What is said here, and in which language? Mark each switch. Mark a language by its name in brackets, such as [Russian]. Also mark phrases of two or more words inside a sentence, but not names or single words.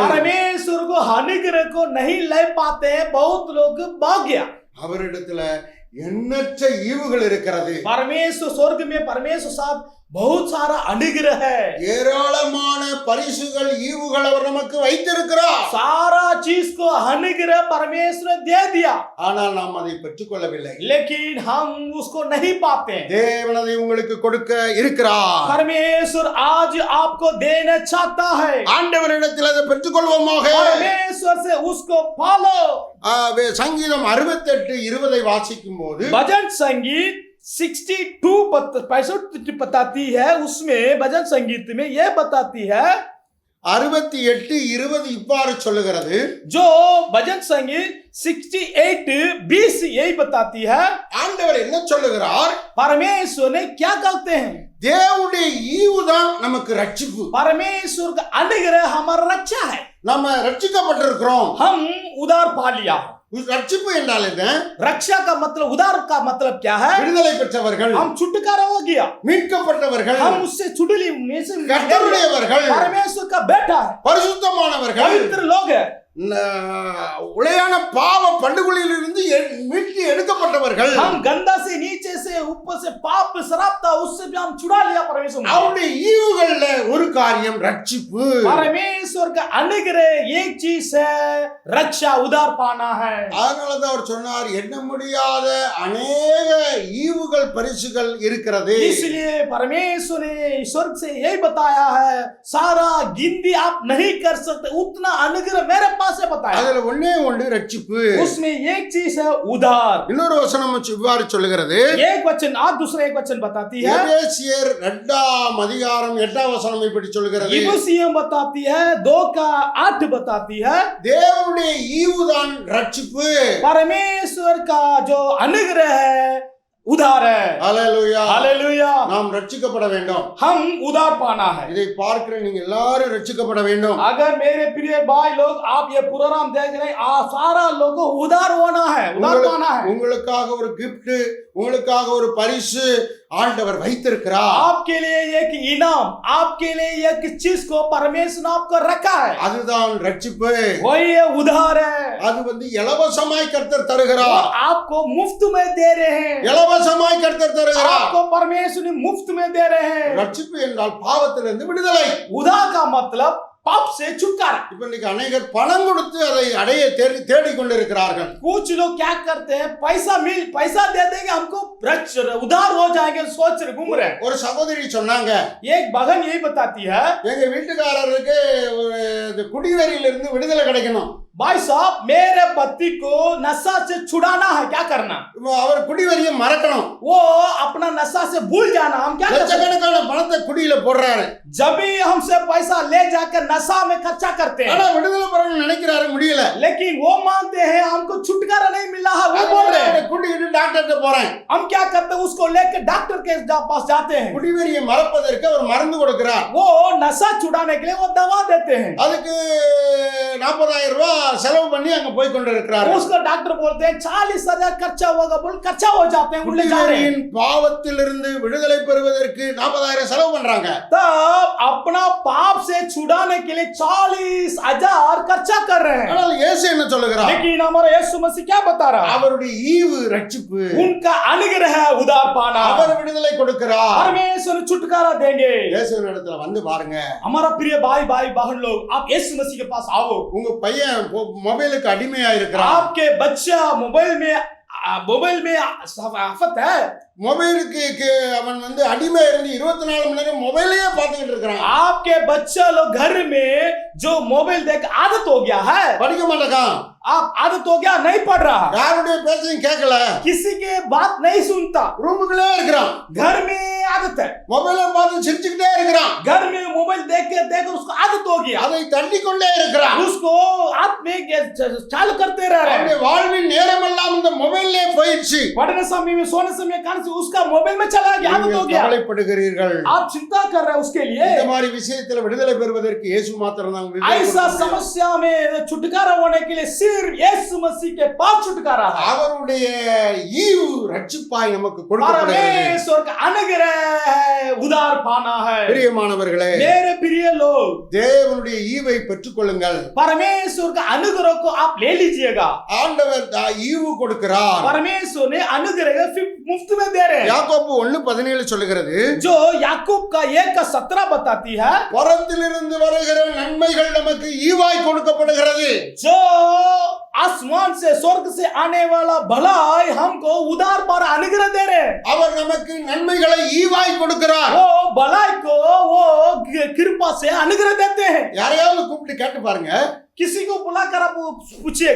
[Hindi] परमेश्वर को अनुग्रह को नहीं ले पाते हैं बहुत लोग भाग्य। [Tamil] அவரிடத்துல எண்ணற்ற ஈவுகள் இருக்கிறது. [Hindi] परमेश्वर स्वर्ग में परमेश्वर साथ बहुत सारा अनुग्रह है। [Tamil] ஏராளமான பரிசுகள் ஈவுகள் அவர் நமக்கு வைத்திருக்கிறார். [Hindi] सारा चीज को अनुग्रह परमेश्वर दे दिया, [Tamil] ஆனால் நாம் அதை பெற்றுக்கொள்ளவில்லை. [Hindi] लेकिन हम उसको नहीं पाते। [Tamil] தேவன் அதை உங்களுக்கு கொடுக்க இருக்கிறார். [Hindi] परमेश्वर आज आपको देना चाहता है। [Tamil] ஆண்டவரிடத்தில் அதை பெற்றுக்கொள்வோமாக. [Hindi] परमेश्वर से उसको पालो। [Tamil] சங்கீதம் 68:20 வாசிக்கும் போது, [Hindi] भजन संगीत 62 बताती है, उसमें भजन संगीत में यह बताती है, [Tamil] 68:20 இவ்வாறு சொல்லுகிறது, [Hindi] जो भजन संगीत 68:20 यही बताती है। [Tamil] ஆண்டவர் என்ன சொல்லுகிறார்? [Hindi] परमेश्वर ने क्या कहते हैं? [Tamil] தேவனுடைய ஈவுதான் நமக்கு ரட்சிப்பு. [Hindi] परमेश्वर का अनुग्रह हमारा रक्षा है। [Tamil] நம்ம ரட்சிக்கப்பட்டிருக்கிறோம். [Hindi] हम उधार पा लिया। [Tamil] ரட்சிப்பு என்றால் என்ன? [Hindi] रक्षा का मतलब, उधार का मतलब क्या है? [Tamil] விடுதலை பெற்றவர்கள், [Hindi] हम छुटकारा हो गया, [Tamil] மீட்கப்பட்டவர்கள், [Hindi] हम उससे छुटली में से [Tamil] கர்த்தருடையவர்கள், [Hindi] परमेश्वर का बेटा है, [Tamil] பரிசுத்தமானவர்கள், [Hindi] पवित्र लोग है, [Tamil] உளையான பாவ பண்டுகளிலிருந்து மீட்டு எடுக்கப்பட்டவர்கள், [Hindi] हम गंदा से नीचे से ऊपर से पाप शराब था उससे भी हम छुड़ा लिया परमेश्वर ने। [Tamil] அவருடைய ஈவுகள்ல ஒரு காரியம் ரட்சிப்பு. [Hindi] परमेश्वर का अनुग्रह एक चीज है, रक्षा, उधार पाना है। [Tamil] அதனாலதான் அவர் சொன்னார், எண்ண முடியாத अनेक ஈவுகள் பரிசுகள் இருக்கிறது. [Hindi] इसलिए परमेश्वर ने स्वर्ग से यही बताया है, सारा गिनती आप नहीं कर सकते उतना अनुग्रह मेरे पास है बताया। [Tamil] அதுல ஒண்ணே ஒன்று ரட்சிப்பு. [Hindi] उसमें एक चीज है उधार। [Tamil] இன்னொரு வசனம் இவ்வாறு சொல்லுகிறது, [Hindi] एक वचन और दूसरा एक वचन बताती है, [Tamil] எபேசியர் 2ஆம் அதிகாரம் 8ஆம் வசனம் இப்படி சொல்லுகிறது, [Hindi] इफिसियों बताती है 2 का 8 बताती है, [Tamil] தேவனுடைய ஈவுதான் ரட்சிப்பு. [Hindi] परमेश्वर का जो अनुग्रह है उधार है। [Tamil] ஹல்லேலூயா. [Hindi] हालेलुया। [Tamil] நாம் ரட்சிக்கப்பட வேண்டும். [Hindi] हम उधार पाना है। [Tamil] இதை பார்க்கிற நீங்க எல்லாரும் ரட்சிக்கப்பட வேண்டும். [Hindi] अगर मेरे प्रिय भाई लोग आप ये प्रोग्राम देख रहे हैं, सारा लोगों को उधार होना है, उधार पाना है। [Tamil] உங்களுக்காக ஒரு gift, உங்களுக்காக ஒரு பரிசு ஆண்டவர் வைத்திருக்கிறார். [Hindi] आपके लिए एक इनाम, आपके लिए एक चीज को परमेश्वर ने आपको रखा है, [Tamil] அதுதான் ரட்சிப்பு. [Hindi] वही ये उधार है। [Tamil] அது இலவசமாய் கர்த்தர் தருகிறார். [Hindi] आपको मुफ्त में दे रहे हैं, [Tamil] இலவசமாய் கர்த்தர் தருகிறார். [Hindi] आपको परमेश्वर ने मुफ्त में दे रहे हैं। [Tamil] ரட்சிப்பு என்றால் பாவத்திலிருந்து விடுதலை. [Hindi] उधार का मतलब पाप से छुटकारा। [Tamil] இப்ப இன்னைக்கு अनेகர் பணம் கொடுத்து அதை அடைய தேடி கொண்டிருக்கிறார்கள். [Hindi] कुछ लोग क्या करते हैं, पैसा दे देंगे हमको उधार हो जाएंगे सोच रहे घूम रहे हैं। [Tamil] ஒரு சகோதரி சொன்னாங்க, [Hindi] एक बहन यही बताती है, [Tamil] எங்க வீட்டுக்காரருக்கு ஒரு குடிவெறியிலிருந்து விடுதலை கிடைக்கணும். [Hindi] भाई साहब मेरे पति को नशा से छुड़ाना है, क्या करना? [Tamil] அவர் குடிவெறியை மறக்கணும். [Hindi] वो अपना नशा से भूल जाना, हम क्या कर सकते? [Tamil] லட்சக்கணக்கான பணத்தை குடியில போடுறாரு. [Hindi] जब भी हमसे पैसा ले जाकर नशा में खर्चा करते हैं, [Tamil] ஆனா விடுதலை பெறணும்னு நினைக்கிறாரு, முடியல. [Hindi] लेकिन वो मानते हैं हमको छुटकारा नहीं मिला है, वो बोल रहे हैं [Tamil] குடிக்கிட்டு டாக்டர்கிட்ட போறேன். [Hindi] हम क्या करते हैं, उसको लेकर डॉक्टर के पास जाते हैं। [Tamil] குடிவெறியை மறப்பதற்கு அவர் மருந்து கொடுக்கிறார். [Hindi] वो नशा छुड़ाने के लिए वो दवा देते हैं, [Tamil] அதுக்கு 40,000 ரூபாய் செலவு பண்ணி அங்க போய் கொண்டிருக்கிறார். [Hindi] उसको डॉक्टर बोलते हैं 40,000 खर्चा होगा, बोल खर्चा हो जाते हैं, उल्ले जा रहे हैं। [Tamil] குடிவெறியின் பாவத்திலிருந்து விடுதலை பெறுவதற்கு 40,000 செலவு பண்றாங்க. [Hindi] तब अपना पाप से छुड़ाने के लिए 40,000 खर्चा कर रहे हैं। [Tamil] ஆனால் இயேசு என்ன சொல்லுகிறார்? [Hindi] लेकिन हमारा यीशु मसीह क्या बता रहा है? [Tamil] அவருடைய ஈவு ரட்சிப்பு. [Hindi] उनका अनुग्रह है, उधार पाना। [Tamil] அவர் விடுதலை கொடுக்கிறார். [Hindi] परमेश्वर छुटकारा देंगे। [Tamil] இயேசுவின் இடத்துல வந்து பாருங்க. [Hindi] हमारा प्रिय भाई बहन लोग, आप यीशु मसीह के पास आओ। [Tamil] உங்க பையன் மொபைலுக்கு அடிமையா இருக்கிறான். [Hindi] आपके बच्चा मोबाइल में आफत है, [Tamil] மொபைலுக்கு அவன் அடிமை இருந்து 24 மணி நேரம் மொபைலையே பார்த்துக்கிட்டு இருக்கிறான். [Hindi] आपके बच्चा लोग घर में जो मोबाइल देख आदत हो गया है, [Tamil] படிக்க மாட்டேங்கான். [Hindi] आप आदत हो गया, नहीं पढ़ रहा, [Tamil] யாருடைய பேச்சையும் கேட்கல, [Hindi] किसी के बात नहीं सुनता, [Tamil] ரூமுக்குள்ளே இருக்கிறான். [Hindi] घर में आदत है, [Tamil] மொபைலை பார்த்து சிரிச்சுக்கிட்டே இருக்கிறான். [Hindi] घर में मोबाइल देख उसको आदत हो गया, [Tamil] அதை தள்ளி கொண்டே இருக்கிறான். [Hindi] उसको हाथ में चालू करते रह रहे हैं। [Tamil] அவனுடைய வாழ்வின் நேரமெல்லாம் இந்த மொபைல்லே போயிடுச்சு. [Hindi] पढ़ने समय में सोने समय कान से उसका मोबाइल में चला गया, आदत हो गया। [Tamil] கவலைப்படுகிறீர்கள். [Hindi] आप चिंता कर रहे हैं उसके लिए। [Tamil] இந்த மாதிரி விஷயத்துல விடுதலை பெறுவதற்கு இயேசு மாத்திரம் தான் [Hindi] ऐसा समस्या में छुटकारा होने के लिए सिर्फ यीशु मसीह के पास छुटकारा है। [Tamil] அவருடைய ஈவு ரட்சிப்பாய் நமக்கு கொடுக்கப்படுகிறது. [Hindi] परमेश्वर का अनुग्रह है, उधार पाना है। [Tamil] பிரியமானவர்களே, [Hindi] मेरे प्रिय लोग, [Tamil] தேவனுடைய ஈவை பெற்றுக்கொள்ளுங்கள். [Hindi] परमेश्वर का अनुग्रह को आप ले लीजिएगा। [Tamil] ஆண்டவர் ஈவு கொடுக்கிறார். [Hindi] परमेश्वर ने अनुग्रह मुफ्त में दे रहे हैं। [Tamil] யாக்கோபு 1:17 சொல்லுகிறது, [Hindi] जो याकूब का 1:17 बताती है, [Tamil] பரத்திலிருந்து வருகிற நன்மைகள் நமக்கு ஈவாய் கொடுக்கப்படுகிறது. [Hindi] जो आसमान से स्वर्ग से आने वाला भलाई हमको उधार पर अनुग्रह दे रहे हैं। [Tamil] அவர் நமக்கு நன்மைகளை ஈவாய் கொடுக்கிறார். [Hindi] वो भलाई को वो कृपा से अनुग्रह देते हैं। [Tamil] யாரையாவது கூப்பிட்டு கேட்டு பாருங்க, [Hindi] किसी को बुलाकर आप पूछिएगा,